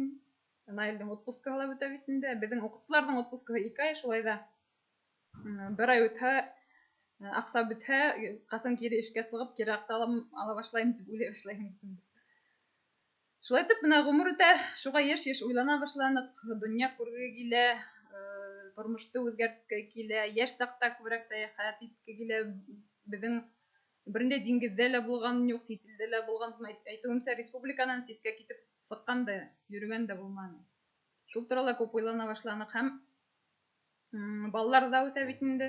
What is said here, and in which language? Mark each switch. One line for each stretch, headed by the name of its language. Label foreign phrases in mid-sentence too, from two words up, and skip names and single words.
Bashkir: Наилдең отпускыһы ла бөтә бит инде. Беҙҙең уҡытыусыларҙың отпускыһы 2 ай, шулай ҙа бер ай үтһә, аҡса бөтһә, ҡасан кире эшкә сығып, кире аҡса ала башлайым тип уйлай башлайым. Шулай итеп, бына ғүмер үтә, шуға йыш-йыш уйлана башланыҡ, донъя күрге килә, тормошты үзгәрткә килә, яшь сакта күбрәк сәяхәт иткә килә. Безнең берендә диңгездә лә булган юк, сит илдә лә булган. Әйтүемчә, республикадан ситкә китеп сыккан да, йөргән дә булманы. Шул турыда күп уйлана башланык һәм балалар да үтә бит инде.